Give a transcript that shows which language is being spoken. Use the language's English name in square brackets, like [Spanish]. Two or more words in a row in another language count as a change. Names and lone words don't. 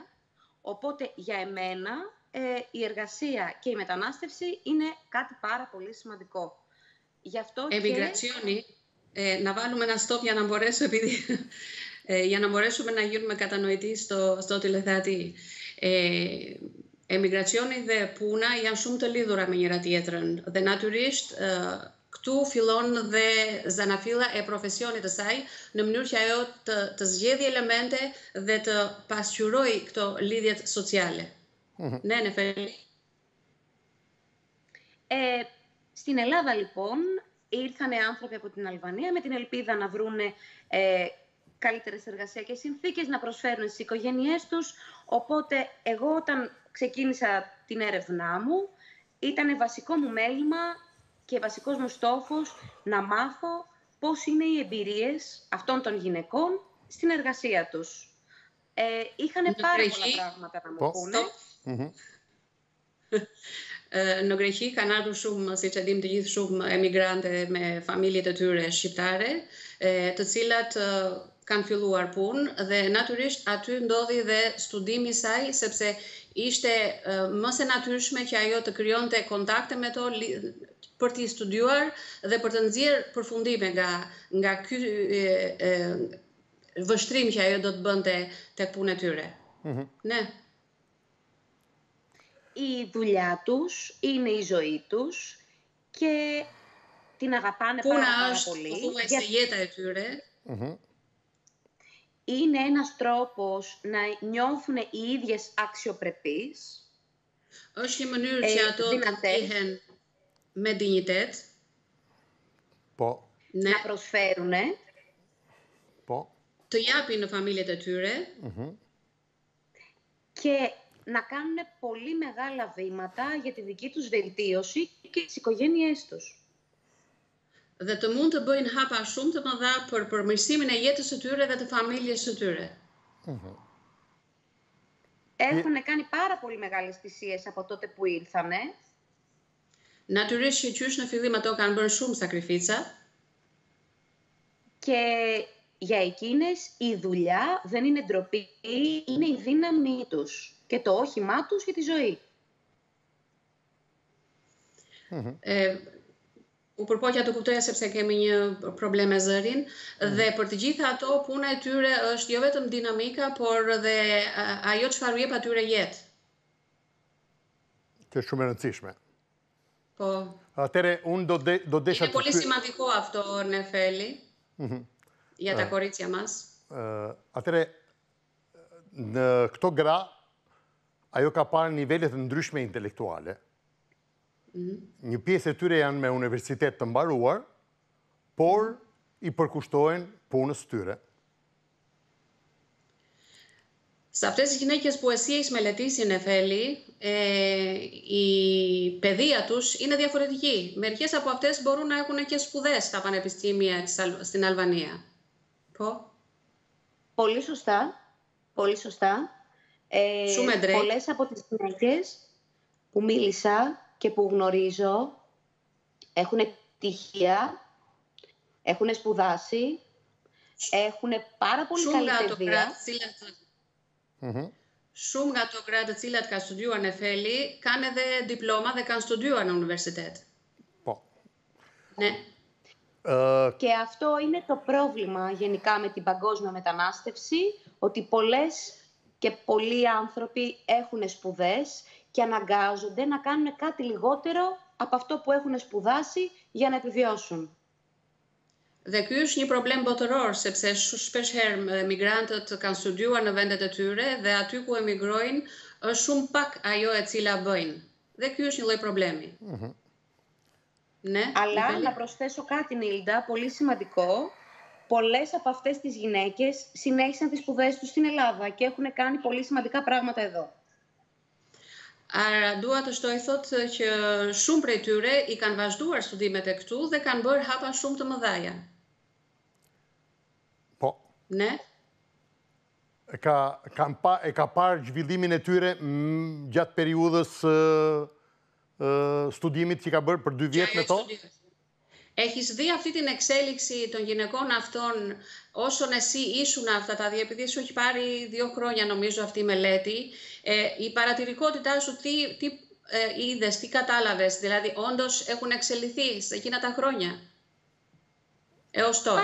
[Greek] Οπότε για εμένα η εργασία και η μετανάστευση είναι κάτι πάρα πολύ σημαντικό. Γι' αυτό Emigrazioni, να βάλουμε ένα stop για να μπορέσω, για να μπορέσουμε να γίνουμε κατανοητοί στο τηλεθεατή. [Albanian] Emigrazioni dhe puna janë shumë të lidhura me njëra tjetrën dhe natyrisht këtu fillon dhe zanafilla e profesionit të saj në mënyrë që ajo të zgjedhë elemente dhe të pasqyroj këto lidhjet sociale. [Greek] Ναι, Νεφέλη. Στην Ελλάδα, λοιπόν, ήρθαν άνθρωποι από την Αλβανία με την ελπίδα να βρούνε καλύτερες εργασιακές συνθήκες, να προσφέρουν στις οικογένειές τους. Οπότε, εγώ όταν ξεκίνησα την έρευνά μου, ήταν βασικό μου μέλημα και βασικός μου στόχος να μάθω πώς είναι οι εμπειρίες αυτών των γυναικών στην εργασία τους. Είχαν πάρα πολλά πράγματα να μου πούνε. [Albanian] Në Greqi kanë ardhur shumë, siç e dim të gjithë, shumë emigrante me familjet e tyre shqiptare, të cilat kanë filluar punë dhe natyrisht aty ndodhi dhe studimi i saj, sepse ishte më se natyrshme që ajo të krijonte kontakte me to për t'i studiuar dhe për të nxjerrë përfundime nga ky vështrim që ajo do të bënte tek puna e tyre. [Greek] Ναι. Η δουλειά τους είναι η ζωή τους και την αγαπάνε πάρα πολύ. Είναι ένας τρόπος να νιώθουν οι ίδιες αξιοπρεπείς. Όχι η [Albanian] mënyrë që ato të ndihen me dinjitet. [Greek] Να προσφέρουν. [Albanian] Të japin në familjet e tyre. [Greek] Και να κάνουν πολύ μεγάλα βήματα για τη δική τους βελτίωση και τις οικογένειές τους. [Albanian] Dhe të mund të bëjnë hapa shumë të mëdha për përmirësimin e jetës së tyre dhe të familjes së tyre. [Greek] Έχουν κάνει πάρα πολύ μεγάλες θυσίες από τότε που ήρθανε. [Albanian] Natyrisht që qysh në fillim ato kanë bërë shumë sakrifica. [Greek] Και για εκείνες η δουλειά δεν είναι ντροπή, είναι η δύναμή τους και το όχημά τους για τη ζωή. [Albanian] U përpoqja të kuptoja sepse kemi një problem me zërin dhe për të gjitha ato puna e tyre është jo vetëm dinamika, por dhe ajo çfarë u jep atyre jetë. Që është shumë e rëndësishme. Po. Atëre unë do desha [Greek] Είναι πολύ σημαντικό αυτό, Νεφέλη, για τα κορίτσια μας. [Albanian] Atëre në këto gra ajo ka parë nivelet të ndryshme intelektuale. Një pjesë e tyre janë me universitet të mbaruar, por i përkushtohen punës tyre. [Greek] Σε αυτές τις γυναίκες που εσύ έχεις μελετήσει, Νεφέλη, η παιδεία τους είναι διαφορετική. Μερικές από αυτές μπορούν να έχουν και σπουδές στα πανεπιστήμια στην Αλβανία. Πολύ σωστά. Πολύ σωστά. Πολλές από τις γυναίκες που μίλησα και που γνωρίζω έχουν πτυχία, έχουν σπουδάσει, έχουν πάρα πολύ καλή παιδεία. [Albanian] Shumë nga ato gra të cilat ka studiuar në Feli kanë edhe diploma dhe kanë studiuar në universitet. Po. [Greek] Ναι. Και αυτό είναι το πρόβλημα γενικά με την παγκόσμια μετανάστευση, ότι πολλές και πολλοί άνθρωποι έχουν σπουδές και αναγκάζονται να κάνουν κάτι λιγότερο από αυτό που έχουν σπουδάσει για να επιβιώσουν. [Albanian] Dhe ky është një problem botëror, sepse shpesh herë migrantët kanë studiuar në vendet e tyre dhe aty ku emigrojnë është shumë pak ajo e cila bëjnë. Dhe ky është një lloj problemi. [Greek] Ναι, Αλλά να προσθέσω κάτι, Νίλντα, πολύ σημαντικό. Πολλές από αυτές τις γυναίκες συνέχισαν τις σπουδές τους στην Ελλάδα και έχουν κάνει πολύ σημαντικά πράγματα εδώ. Άρα, [Albanian] dua të shtoj thotë që shumë prej tyre i kanë vazhduar studimet e këtu dhe kanë bërë hapa shumë të mëdhaja. Po. Ne? E ka parë zhvillimin e tyre gjatë periudhës studimit që ka bërë për 2 vjet me to? [Greek] Έχεις δει αυτή την εξέλιξη των γυναικών αυτών όσον εσύ ήσουν αυτά τα δύο, επειδή σου έχει πάρει 2 χρόνια νομίζω αυτή η μελέτη, η παρατηρικότητά σου τι είδες, τι κατάλαβες, δηλαδή όντως έχουν εξελιχθεί σε εκείνα τα χρόνια έως τώρα?